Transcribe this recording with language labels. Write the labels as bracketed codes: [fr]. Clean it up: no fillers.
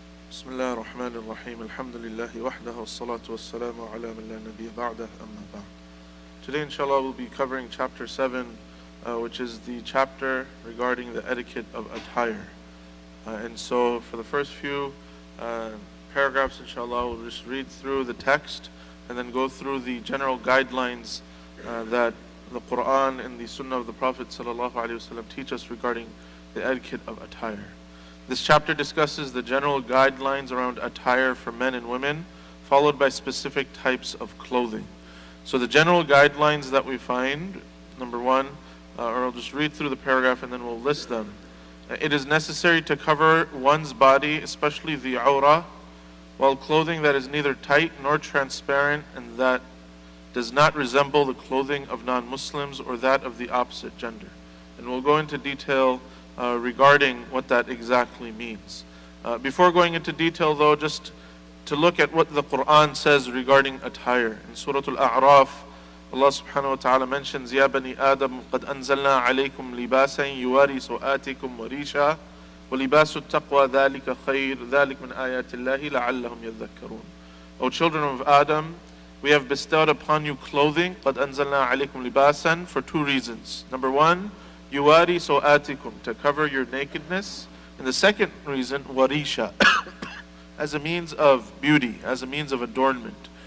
[ar] بسم الله الرحمن الرحيم الحمد لله وحده والصلاة والسلام على من لا نبي بعده أما بعد. [en] Today inshallah we'll be covering chapter 7 which is the chapter regarding the etiquette of attire. And so for the first few paragraphs inshallah we'll just read through the text and then go through the general guidelines that the Quran and the Sunnah of the Prophet sallallahu alaihi wasallam teach us regarding the etiquette of attire. This chapter discusses the general guidelines around attire for men and women, followed by specific types of clothing. So the general guidelines that we find, number one, or I'll just read through the paragraph and then we'll list them. It is necessary to cover one's body, especially the awrah, while clothing that is neither tight nor transparent and that does not resemble the clothing of non-Muslims or that of the opposite gender. And we'll go into detail regarding what that exactly means. Before going into detail though, just to look at what the Quran says regarding attire. In Surah Al-A'raf, Allah subhanahu wa ta'ala mentions, [ar] يَا بَنِي آدَمْ قَدْ أَنزَلْنَا عَلَيْكُمْ لِبَاسًا يُوَارِي سُوآتِكُمْ وَرِيشًا وَلِبَاسُ التَّقْوَى ذَلِكَ خَيْرٌ ذَلِكَ مِنْ آيَاتِ اللَّهِ لَعَلَّهُمْ يَذَّكَّرُونَ. [en] O children of Adam, we have bestowed upon you clothing, [ar] قَدْ أَنزَلْنَا عَلَيْكُمْ لِبَاسًا, [en] for two reasons. Number one, [ar] yuwari so'atikum, [en] to cover your nakedness. And the second reason, warisha, as a means of beauty, as a means of adornment.